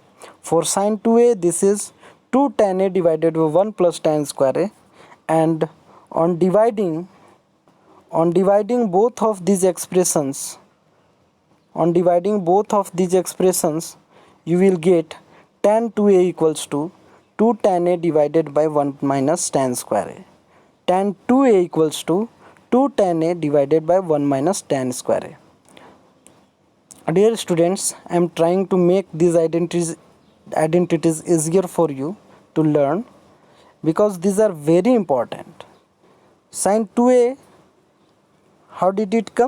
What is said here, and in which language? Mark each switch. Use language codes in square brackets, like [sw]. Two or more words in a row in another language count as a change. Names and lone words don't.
[en] For sin 2a, this is 2 tan a divided by 1 plus tan square a, and on dividing both of these expressions, you will get tan 2a equals to 2 tan a divided by 1 minus tan square a. Tan 2a equals to 2 tan a divided by 1 minus tan square a. Dear students, I am trying to make these identities easier for you to learn, because these are very important. Sin 2a, how did it come?